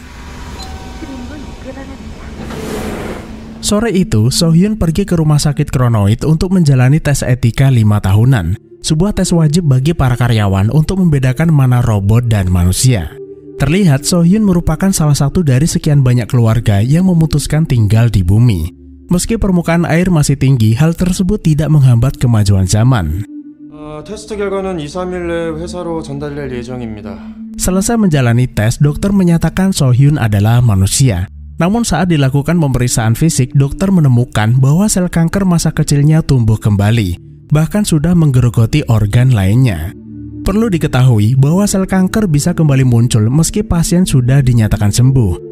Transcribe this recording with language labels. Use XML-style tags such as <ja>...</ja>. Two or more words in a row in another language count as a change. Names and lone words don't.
<id>Sore itu, So-hyun pergi ke rumah sakit Kronoid untuk menjalani tes etika 5 tahunan, sebuah tes wajib bagi para karyawan untuk membedakan mana robot dan manusia. Terlihat So-hyun merupakan salah satu dari sekian banyak keluarga yang memutuskan tinggal di bumi. Meski permukaan air masih tinggi, hal tersebut tidak menghambat kemajuan zaman.</id> <ko>테스트 결과는 2-3일 내에 회사로 전달될 예정입니다.</ko> <id>Selesai menjalani tes, dokter menyatakan So-hyun adalah manusia. Namun saat dilakukan pemeriksaan fisik, dokter menemukan bahwa sel kanker masa kecilnya tumbuh kembali, bahkan sudah menggerogoti organ lainnya. Perlu diketahui bahwa sel kanker bisa kembali muncul meski pasien sudah dinyatakan sembuh.</id>